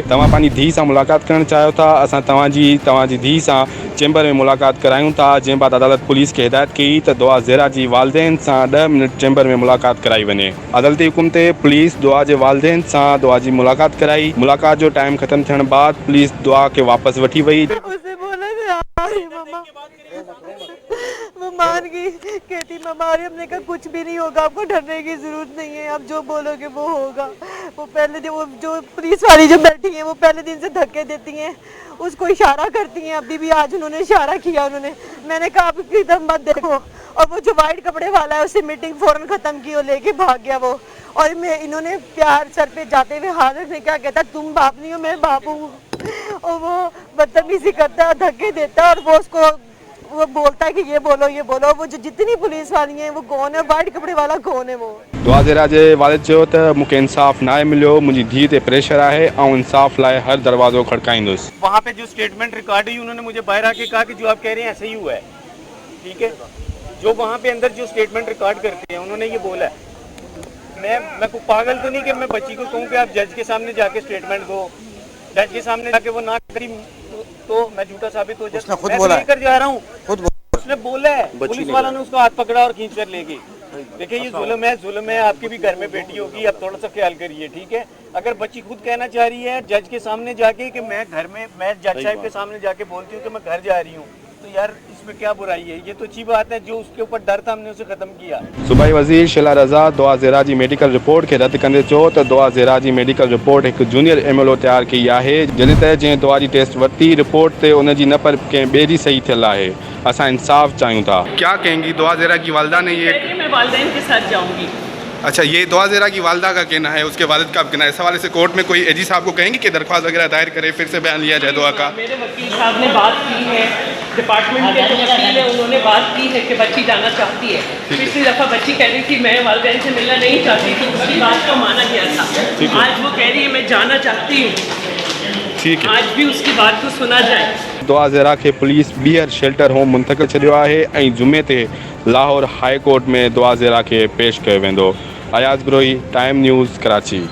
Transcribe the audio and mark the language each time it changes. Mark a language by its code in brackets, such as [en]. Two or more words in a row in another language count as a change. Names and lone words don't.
[sd] तव्हां पंहिंजी धीउ सां मुलाक़ात करणु चाहियो था, असां तव्हांजी धीउ सां चैम्बर में मुलाक़ात करायूं था। जंहिं बाद अदालत पुलिस खे हिदायत कई त दुआ ज़ेरा जी वालिदैन सां 10 मिनट चैम्बर में मुलाक़ात कराई वञे। अदालती हुकुम ते पुलिस दुआ जे वालिदैन सां दुआ जी मुलाक़ात कराई। मुलाक़ात जो टाइम ख़त्म थियण बाद पुलिस दुआ खे वापसि वठी वई। [ur] وہ مان گئی، کہتی مما ارے ہم نے کہا کچھ بھی نہیں ہوگا، آپ کو ڈرنے کی ضرورت نہیں ہے، آپ جو بولو گے وہ ہوگا. وہ پہلے دن وہ جو پولیس والی جو بیٹھی ہیں وہ پہلے دن سے دھکے دیتی ہیں، اس کو اشارہ کرتی ہیں. ابھی بھی آج انہوں نے اشارہ کیا، میں نے کہا آپ ادھر مت دیکھو. اور وہ جو وائٹ کپڑے والا ہے اس سے میٹنگ فوراً ختم کی اور لے کے بھاگ گیا وہ. اور میں انہوں نے پیار سر پہ جاتے ہوئے ہاتھ رکھنے کیا کہتا تم باپ نہیں ہو میں باپ ہوں. اور وہ بدتمیزی کرتا ہے، دھکے دیتا ہے اور وہ اس کو وہ بولتا ہے کہ یہ بولو یہ بولو. وہ جو جتنی پولیس والی ہیں وہ کون ہے، وائٹ کپڑے والا کون ہے وہ. [sd] दुआ ज़ेरा जे वालिद चयो त मूंखे इंसाफ़ ना मिलियो, मुंहिंजी धीउ ते प्रेशर आहे ऐं इंसाफ़ लाइ हर दरवाज़ो खड़काईंदुसि। [ur] وہاں پہ جو [en] statement record [ur] ہوئی انہوں نے مجھے باہر آ کے کہا کہ جو آپ کہہ رہے ہیں ایسے ہی ہوا ہے، ٹھیک ہے. جو وہاں پہ اندر جو [en] statement record [ur] کرتے ہیں انہوں نے یہ بولا ہے. میں پاگل تو نہیں کہ میں بچی کو کہوں کہ آپ جج کے سامنے جا کے اسٹیٹمنٹ دو، جج کے سامنے جا کے وہ نہ کری تو میں جھوٹا ثابت ہو جاتا. میں لے کر جا رہا ہوں، اس نے بولا ہے، پولیس والا نے اس کا ہاتھ پکڑا اور کھینچ کر لے گئی. دیکھیے یہ ظلم ہے. آپ کے بھی گھر میں بیٹی ہوگی، آپ تھوڑا سا خیال کریے، ٹھیک ہے۔ اگر بچی خود کہنا چاہ رہی ہے جج کے سامنے جا کے کہ میں گھر میں، میں جج صاحب کے سامنے جا کے بولتی ہوں کہ میں گھر جا رہی ہوں، تو یار اس میں کیا برائی ہے? یہ تو اچھی بات ہے. جو اس کے اوپر ڈر تھا ہم نے اسے ختم کیا. [sd] सूबाई वज़ीर शिला रज़ा दुआ ज़ेरा जी मेडिकल रिपोर्ट खे रद्द कंदे चयो त दुआ ज़ेरा जी मेडिकल रिपोर्ट एक जूनियर MLO तैयार कई आहे, जॾहिं त जंहिं दुआ जी टेस्ट वरिती रिपोर्ट ते उन जी न पर कंहिं ॿिए जी सही थियल आहे। असां इंसाफ़ चाहियूं था। [ur] کیا کہیں گی؟ دعا زہرہ کی والدہ نے یہ, میں والدین کے ساتھ جاؤں گی. اچھا، یہ دعا زہرہ کی والدہ کا کہنا ہے، اس کے والد کا کہنا ہے. اس حوالے سے کورٹ میں کوئی اے جی صاحب کو کہیں گے کہ درخواست وغیرہ دائر کرے، پھر سے بیان لیا جائے دعا کا? میرے وکیل صاحب نے بات کی ہے، ڈیپارٹمنٹ کے جو وکیل ہے انہوں نے بات کی ہے کہ بچی جانا چاہتی ہے. پچھلی دفعہ بچی کہہ رہی تھی میں والدین سے ملنا نہیں چاہتی تھی، اس کی بات کو مانا گیا تھا. آج وہ کہہ رہی ہے میں جانا چاہتی ہوں, ٹھیک ہے, آج بھی اس کی بات کو سنا جائے. [sd] दुआ ज़ेरा खे पुलिस ॿीहर शेल्टर होम मुंतक़िल छॾियो आहे ऐं जुमे ते लाहौर हाई कोर्ट में दुआ ज़ेरा खे पेश कयो वेंदो। अयाज़ गिरोही, टाइम न्यूज़, कराची।